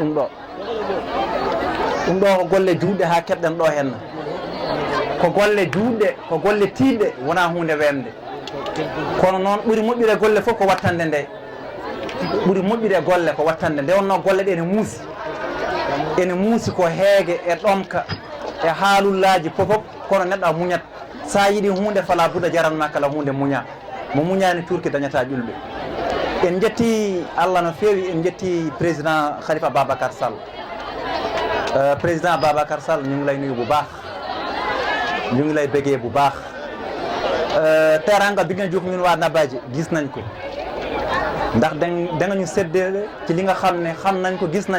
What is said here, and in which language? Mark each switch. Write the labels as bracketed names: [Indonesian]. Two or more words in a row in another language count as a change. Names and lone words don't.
[Fula] ɗum ɗo ɗum ɗo ko golle juutɗe haa keɓɗen ɗo henna ko golle juutɗe ko golle tiiɗɗe wona hunde wemde kono noon ɓuri moƴƴude golle fof ko wattande nde ɓuri moƴƴude golle ko wattande nde wonno golle ɗe ene muusi ko heege e ɗomka e haalullaji fofof kono neɗɗo a muñat sa yiiɗi hunde fala buda jaranma kala hunde muña mo muñani turki dañata ƴulɓe en jetti Allah no feewi en jetti président Khalifa Babacar Sall président Babacar Sall [Wolof] ñu ngi lay nuyu bu baax ñu ngi lay bëggee bu baax teranga bi nga jox ñun waa Nabadji gis nañ ko ndax da nga ñu séddale ci li nga xam ne xam nañ ko gis nañ